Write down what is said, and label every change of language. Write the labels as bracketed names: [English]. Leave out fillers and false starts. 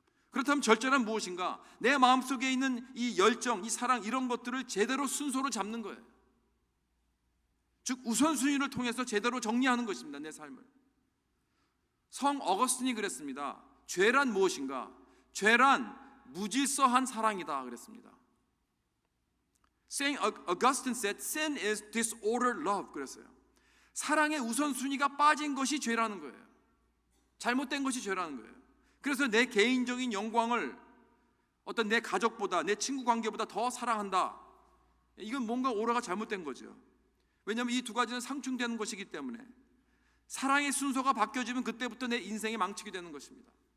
[Korean] 그렇다면 절제란 무엇인가? 내 마음속에 있는 이 열정, 이 사랑, 이런 것들을 제대로 순서로 잡는 거예요. 즉 우선순위를 통해서 제대로 정리하는 것입니다. 내 삶을. 성 어거스틴이 그랬습니다. 죄란 무엇인가? 죄란 무질서한 사랑이다 그랬습니다. [English] Saint Augustine said, sin is disordered love. [Korean] 그랬어요. 사랑의 우선순위가 빠진 것이 죄라는 거예요. 잘못된 것이 죄라는 거예요. 그래서 내 개인적인 영광을 어떤 내 가족보다, 내 친구 관계보다 더 사랑한다. 이건 뭔가 오라가 잘못된 거죠. 왜냐하면 이 두 가지는 상충되는 것이기 때문에 사랑의 순서가 바뀌어지면 그때부터 내 인생이 망치게 되는 것입니다.